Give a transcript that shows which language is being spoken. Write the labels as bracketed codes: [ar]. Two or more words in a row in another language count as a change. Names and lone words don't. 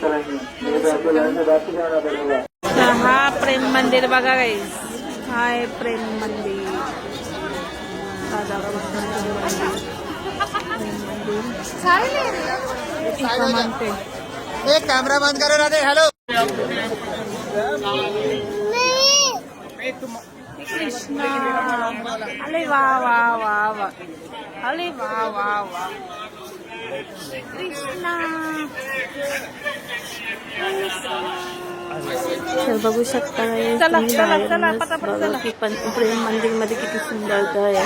[mr] तर हा प्रेम मंदिर बघा गाईस. हा आहे प्रेम मंदिर. इथं म्हणते [hi] एक कैमरा बंद करो राधे. हेलो कृष्णा. [mr] अरे वा वा वा वा. अरे वा वा वा. कृष्णा. तर बघू शकता बघा की पण प्रेम मंदिर मध्ये किती सुंदरता आहे.